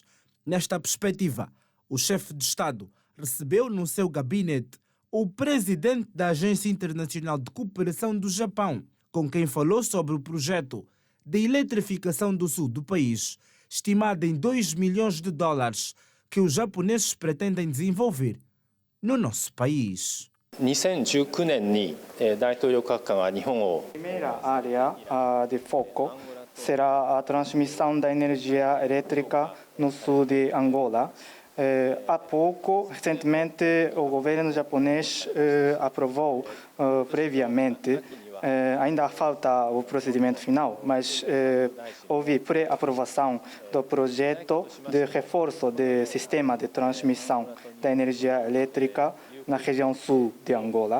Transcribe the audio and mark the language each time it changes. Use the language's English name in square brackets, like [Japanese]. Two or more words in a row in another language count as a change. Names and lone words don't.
[Portuguese] Nesta perspectiva, o chefe de Estado recebeu no seu gabinete o presidente da Agência Internacional de Cooperação do Japão, com quem falou sobre o projeto de eletrificação do sul do país, estimado em $2 milhões, que os japoneses pretendem desenvolver no nosso país. [Japanese] 2019 年に大統領閣下が日本を [Portuguese] Primeira área de foco será a transmissão da energia elétrica no sul de Angola. Há pouco, recentemente, o governo japonês aprovou previamente. Ainda falta o procedimento final, mas houve pré-aprovação do projeto de reforço do sistema de transmissão da energia elétrica na região sul de Angola.